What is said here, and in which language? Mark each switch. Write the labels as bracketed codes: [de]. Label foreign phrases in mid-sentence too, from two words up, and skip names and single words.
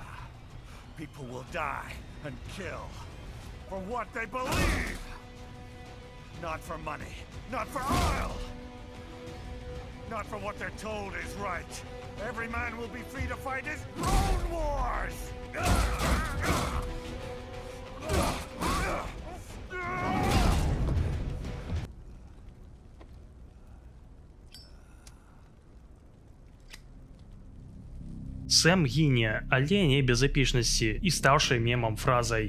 [en] People will die and kill for what they believe. Not for money, not for oil. Not for what they're told is right. Every man will be free to fight his own wars! [be] Сэм гіне, але не без эпічнасці і стаўшы мемам фразай.